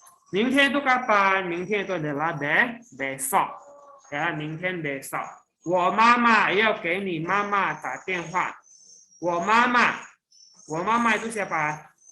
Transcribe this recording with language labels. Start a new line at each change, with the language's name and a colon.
Indonesian: Mingtian itu kapan? Mingtian itu adalah besok. Ya, mingtian besok.
Chinese: 我妈妈要给你妈妈打电话.
Indonesian: 我妈妈 itu siapa?